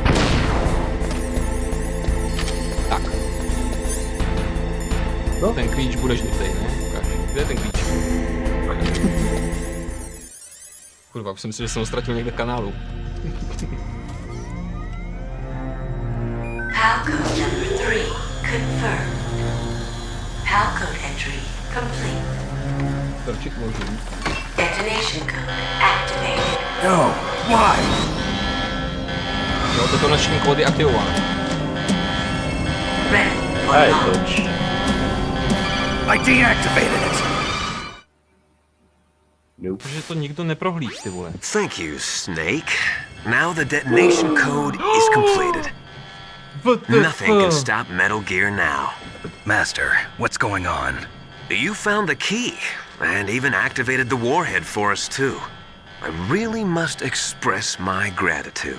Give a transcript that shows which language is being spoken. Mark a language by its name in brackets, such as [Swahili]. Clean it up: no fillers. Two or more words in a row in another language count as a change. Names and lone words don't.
[Czech] Tak. No. Ten klíč bude žlutej, ne? Ukáž. Kde je ten klíč? Kurva, už jsem si, že jsem ho ztratil někde v kanálu. [English] Palcode number 3 confirmed. Palcode entry complete. [Czech] Torčit možný. [English] Detonation code activated. No, why? [Czech] Jo, detonační kód je aktivován. [English] Ready for launch. I deactivated it. Nope. [Czech] Protože to nikdo neprohlíd, ty vole. [English] Thank you, Snake. Now the detonation code is completed. Nothing can stop Metal Gear now. Master, what's going on? You found the key, and even activated the warhead for us too. I really must express my gratitude.